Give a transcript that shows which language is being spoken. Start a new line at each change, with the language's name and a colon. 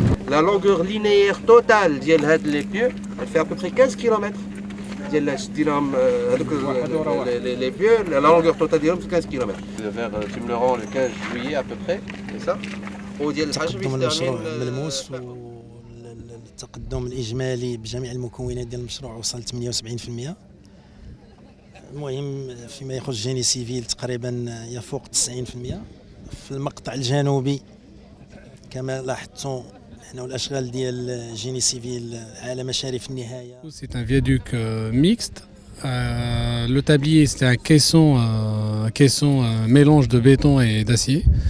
French: La longueur linéaire totale
Arabic: ديال هاد لي بيو
French: elle fait à peu près 15 km.
Arabic: ديال ديالهم هذوك
French: les pieux, la longueur totale
Arabic: ديالهم
French: 15 km. Vers Tumleron le 15 juillet à peu près, c'est ça.
Arabic: وديال الحجر المشروع ملموس والتقدم الإجمالي بجميع المكونات ديال المشروع وصل 78%. المهم فيما يخص جيني سيفيل تقريبا يفوق 90%. في المقطع الجنوبي كما لاحظتم حنا الاشغال ديال جيني سيفيل على مشارف النهايه.
French: C'est un viaduc mixte. Le tablier c'était un caisson mélange de béton et d'acier.